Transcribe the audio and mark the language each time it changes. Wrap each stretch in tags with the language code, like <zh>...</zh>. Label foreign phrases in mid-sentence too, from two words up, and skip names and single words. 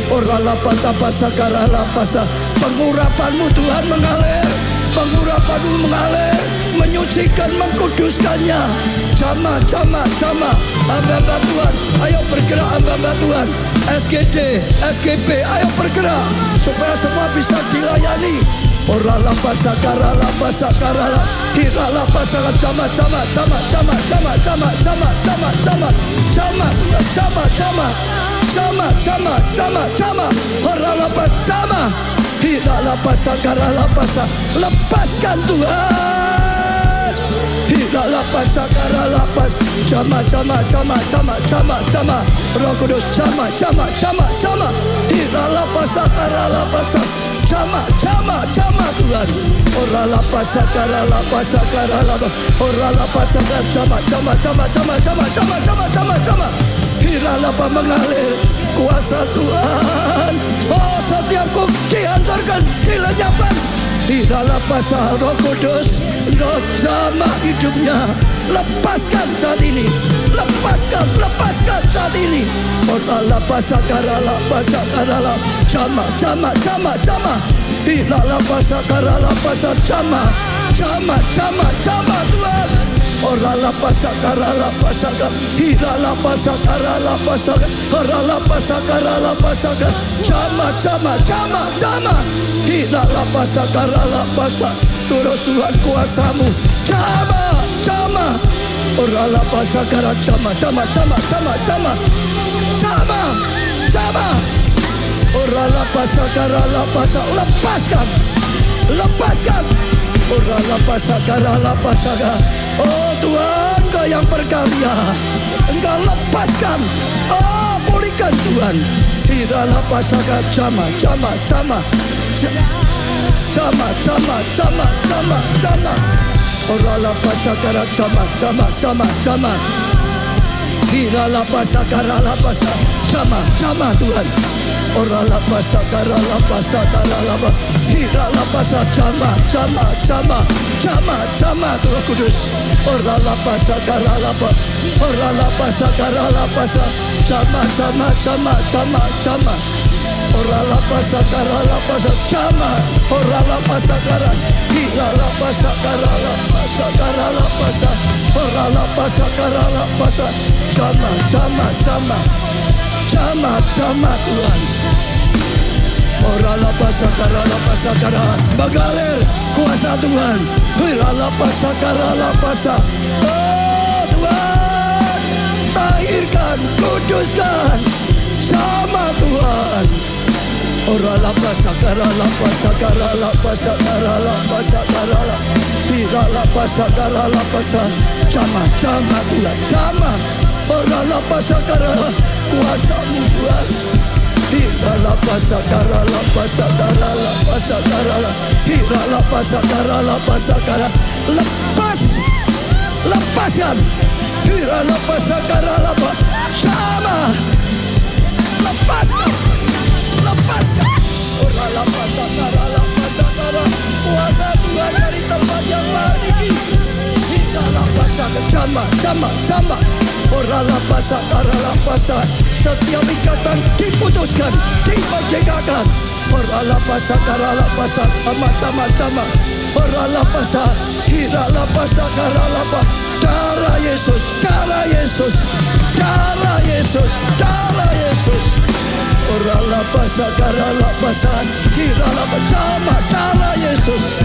<id>Oralapa tapasa karalapasa. Pengurapan-Mu Tuhan mengalir, Pengurapan mengalir, menyucikan, mengkuduskannya. Jamaah, jamaah, jamaah. Hamba-hamba Tuhan, ayo bergerak hamba-hamba Tuhan. SGD, SGB, ayo bergerak supaya semua bisa dilayani. Orala pasakara la pasakara la hirala pasakara jama jama jama jama jama jama jama jama jama jama jama jama jama jama jama jama orala pasama hirala pasakara la pasa. Lepaskan Tuhan. Hirala pasakara la pas jama jama jama jama jama jama Roh Kudus jama jama jama jama hirala pasakara la pasa. Jama, jama, jama Tuhan. Orala pasakara la pasakara la orala pasakara jama, jama, jama, jama, jama, jama, jama, jama, jama. Hirala mengalir kuasa Tuhan. Oh, setiap kuk dihancurkan, dilenyapkan. Hirala pasal Roh Kudus, Roh jama hidupnya. Lepaskan saat ini. Lepaskan, lepaskan saat ini. Orala pasakara la pasakara la jama, jama, jama, jama. Hilala pasakara la pasakara jama, jama, jama, jama Tuhan. Orala pasakara la pasakara, hilala pasakara la pasakara, orala pasakara la pasakara jama, jama, jama, jama. Hilala pasakara la pasakara. Terus Tuhan kuasamu jama, jama. Orala pasakara jama, jama, jama, jama, jama, jama, jama. Orala pasakara la pasakara. Lepaskan, lepaskan. Orala pasakara la pasakara. Oh Tuhan, Engkau yang berkarya. Engkau lepaskan. Oh, pulihkan Tuhan. Hirala pasakara jama, jama, jama, jama, jama, jama, jama, jama. Orala pasakara jama, jama, jama, jama. Hirala pasakara la pasakara jama, jama Tuhan. Orala pasakara la pasakara la hirala pasakara jama, jama, jama, jama, jama Roh Kudus. Orala pasakara la orala pasakara la pasakara jama, jama, jama, jama, jama. Orala pasakara la pasakara jama, orala pasakara hirala pasakara la pasakara la pasakara orala pasakara la pasakara jama, jama, jama, jama, jama Tuhan. Orala pasakara la pasakara mengalir kuasa Tuhan. Hirala pasakara la pasakara. Oh Tuhan, tahirkan, kuduskan sama Tuhan. Orala pasakara la pasakara la pasakara la pasakara la hirala pasakara la pasakara jama, jama Tuhan, jama. Orala pasakara kuasamu Tuhan. Hirala pasakara la pasakara la pasakara la hirala pasakara la pasakara. Lepas, lepaskan. Hirala pasakara la jama. Lepaskan, lepaskan. Orala pasakara la pasakara. Kuasa Tuhan dari tempat yang paling tinggi. Hirala pasakara jama, jama, jama. Orala pasakara la pasakara. Setiap ikatan diputuskan, dimerdekakan. Orala pasakara la pasakara macam-macam. Orala pasakara, hirala pasakara la pasakara. Darah Yesus, darah Yesus, darah Yesus, darah Yesus. Orala pasakara la pasakara, hirala macam darah Yesus.</id>